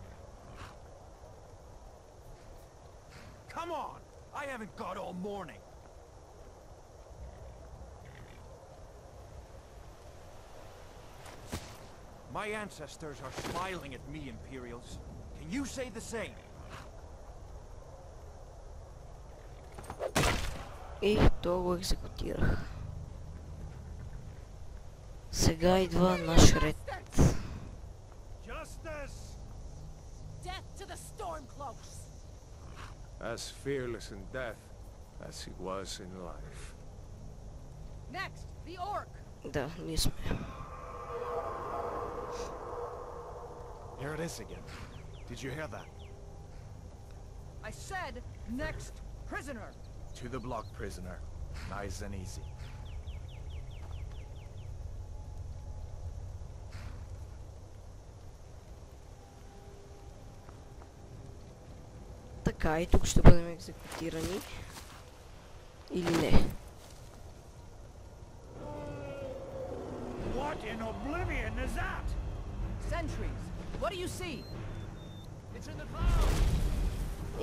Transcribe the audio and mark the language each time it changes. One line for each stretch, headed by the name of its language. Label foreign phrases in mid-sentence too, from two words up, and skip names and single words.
English: Come on! I haven't got all morning. My ancestors are smiling at me, Imperials. Can you say the same?
Bulgarian: И то го екзекутирах. Сега идва наш ред.
English: Death to the Stormcloaks! As fearless in death as he was in life. Next, the Orc!
Bulgarian: Да, ние сме.
English: Here it is again. Did you hear that? I said, next prisoner! To the block, prisoner. Nice and easy.
Bulgarian: Така, и тук ще бъдем екзекутирани. Или не?
English: What in oblivion is that? Sentries! What do you see? It's in the clouds!